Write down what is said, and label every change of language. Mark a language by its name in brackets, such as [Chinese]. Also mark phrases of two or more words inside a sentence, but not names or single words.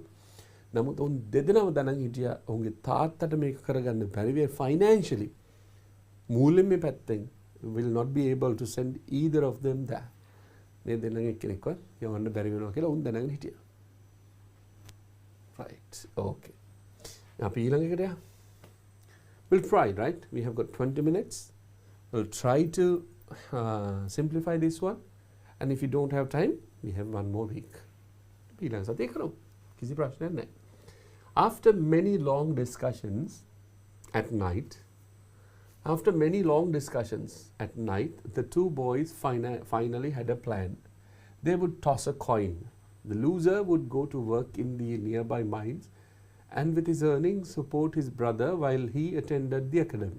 [Sinhala] නමුත් ඔවුන් දෙදෙනාම දැනන් හිටියා ඔවුන්ගේ තාත්තට මේක කරගන්න බැරි වෙයි financially. මූලින්ම පැත්තෙන් [English] will not be able to send either of them there. [Sinhala] මේ දෙන්නගෙන් එක්කෙනෙක්වත් යවන්න බැරි වෙනවා කියලා උන් දැනගෙන හිටියා. [English] Right. Okay. [Sinhala] අපි ඊළඟ එකට යමු. [English] We'll try, right? We have got 20 minutes. We'll try to simplify this one. And if you don't have time, we have one more week. [Sinhala] ඊළඟ සතියේ කරමු. කිසි ප්‍රශ්නයක් නැහැ. [English] After many long discussions at night, the two boys finally had a plan. They would toss a coin. The loser would go to work in the nearby mines and with his earnings support his brother while he attended the academy.